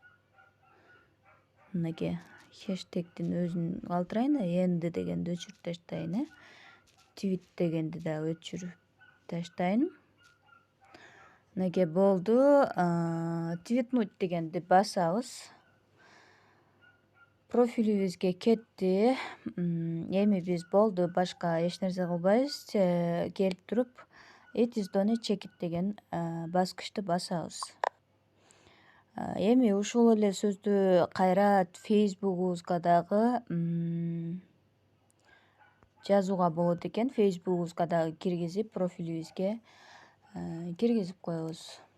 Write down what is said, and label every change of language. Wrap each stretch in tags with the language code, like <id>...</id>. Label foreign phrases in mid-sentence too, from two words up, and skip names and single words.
<ky>Мынакей хештегдин өзүн калтырайын, энди дегенди өчүрүп таштайын, твит дегенди дагы өчүрүп таштайын. Мынакей болду. Твитнуть дегенди басабыз. Профилибизге кетти. Эми биз болду, башка эч нерсе кылбайбыз. Келип туруп</ky> <en>It is Done check it</en> <ky>деген баскычты басабыз. Эми ушул эле сөздү кайра Facebook'убузга дагы жазууга болот экен. Facebook'убузга дагы киргизип, профилибизге киргизип коебуз.</ky>